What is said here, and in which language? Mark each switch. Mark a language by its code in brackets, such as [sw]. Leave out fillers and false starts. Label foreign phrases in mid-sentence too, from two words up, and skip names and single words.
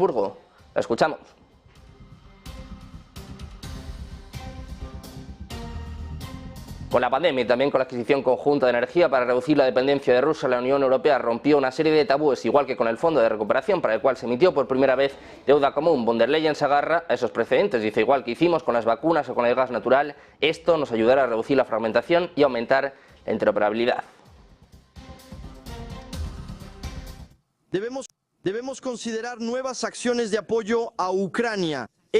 [es] La escuchamos. Con la pandemia y también con la adquisición conjunta de energía para reducir la dependencia de Rusia, la Unión Europea rompió una serie de tabúes, igual que con el Fondo de Recuperación, para el cual se emitió por primera vez deuda común. Von der Leyen se agarra a esos precedentes. Dice, igual que hicimos con las vacunas o con el gas natural, esto nos ayudará a reducir la fragmentación y aumentar la interoperabilidad. Debemos considerar nuevas acciones de apoyo a Ucrania.